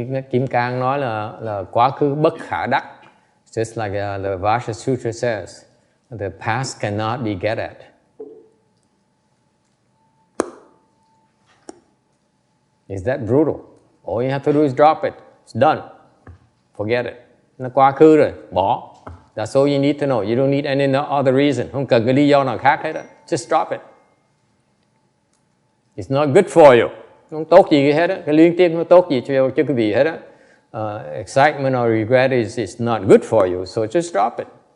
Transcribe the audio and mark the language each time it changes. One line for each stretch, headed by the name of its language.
Vietnamese: Kim Cang nói là quá khứ bất khả đắc.
English: Just like the Heart Sutra says, the past cannot be get at. Is that brutal? All you have to do is drop it. It's done. Forget it.
Vietnamese: Nó quá khứ rồi, bỏ.
English: That's all you need to know. You don't need any other reason.
Vietnamese: Không cần cái lý do nào khác hết đó.
English: Just drop it. It's not good for you.
Vietnamese: Không tốt gì hết á. Cái luyến tiếc nó tốt gì cho cái vị hết á.
English: Excitement or regret is not good for you, so just drop it.